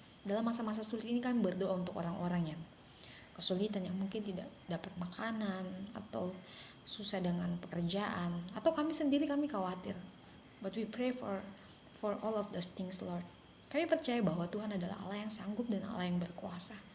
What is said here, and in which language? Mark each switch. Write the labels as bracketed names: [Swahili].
[Indonesian] Dalam masa-masa sulit ini kami berdoa untuk orang-orang yang kesulitan, yang mungkin tidak dapat makanan atau susah dengan pekerjaan, atau kami sendiri kami khawatir. [English] But we pray for all of those things, Lord. [Indonesian] Kami percaya bahwa Tuhan adalah Allah yang sanggup dan Allah yang berkuasa.